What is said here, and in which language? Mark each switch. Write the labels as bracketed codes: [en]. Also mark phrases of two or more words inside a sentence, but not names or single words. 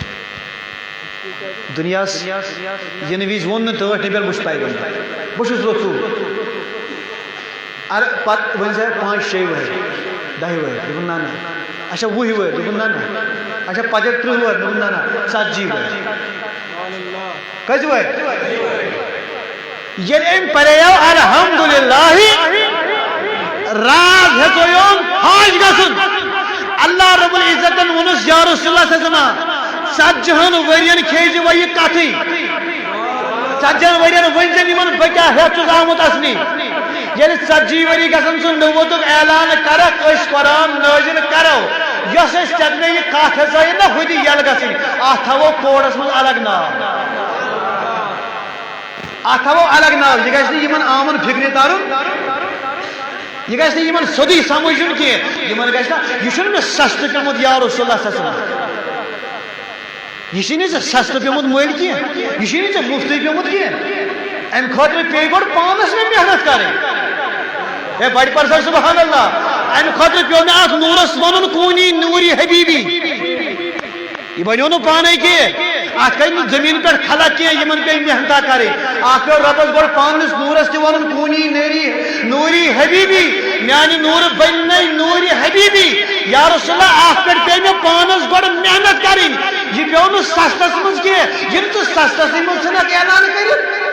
[ks] دُنیاہس یِنہٕ وِزِ ووٚن نہٕ ٹٲٹھۍ نبیَن بہٕ چھُس پیغمبر بہٕ چھُس رسوٗل ارے پتہٕ ؤنۍ سا 5-6 ؤری 10 ؤری دوٚپُن نہ اچھا 20 ؤری دوٚپُن نہ اچھا 35 ؤری دوٚپُن نہ 40 ؤری کٔژِ ؤری ییٚلہِ أمۍ پریو الحمدللہ راز ہیٚژیوم حاج گژھُن اللہ رب العزتن ووٚنُس [ar] یا رسول اللہ صلی اللہ علیہ وسلم [ks] 40 ؤرین کھیزِ وۄنۍ یہِ کتھٕے 40 ؤرین ؤنۍ زن یِمن بہٕ کیٛاہ ہیٚتھ چھُس آمُت اَسنہِ ییٚلہِ 40 ؤری گژھن ژٕ نبوتُک اعلان کرکھ أسۍ قرآن نٲزِل کرو یۄس أسۍ ژےٚ مےٚ یہِ کتھ ہیٚژٲیِن نہ ہُدِ یلہٕ گژھٕنۍ اتھ تھاوو کوڈس منٛز الگ ناو اتھ تھاوو الگ ناو یہِ گژھِ نہٕ یِمن عامن فکرِ ترُن یہ گژھِ نہٕ یِمن سیوٚدُے سمجھُن کینٛہہ یِمن گژھِ نہ یہِ چھُنہٕ مےٚ سستہٕ پیوٚمُت [ar] یا رسول اللہ صلی اللہ علیہ وسلم [ks] یہ چھی نہٕ ژےٚ سستہٕ پیوٚمُت مٔلۍ کینٛہہ یہِ چھی نہٕ ژےٚ مُفتٕے پیوٚمُت کینٛہہ امہِ خٲطرٕ پیٚیہِ گۄڈٕ پانس مےٚ محنت کرٕنۍ ہے بڑِ پرسر [ar] سبحان اللہ [ks] امہِ خٲطرٕ پیوٚو مےٚ اتھ نوٗرس ونُن [ar] کوٗنی نوٗری حبیبی [ks] یہ بنیو نہٕ پانے کینٛہہ اتھ کٔرۍ نہٕ زٔمیٖن پٮ۪ٹھ خلق کینٛہہ یِمن پیٚیہِ محنتا کرٕنۍ اتھ پیوٚو رۄبس گۄڈٕ پانس نوٗرس تہِ ونُن [ar] کوٗنی نوٗری حبیبی [ks] میانہِ نوٗرٕ بننے نوٗرِ حبیبی [ar] یا رسول اللہ [ks] اتھ پٮ۪ٹھ پیٚیہِ مےٚ پانس گۄڈٕ محنت کرٕنۍ یہِ پیوٚو نہٕ سستس منٛز کینٛہہ یِم ژٕ سستسٕے منٛز ژھٕنکھ اعلان کٔرِتھ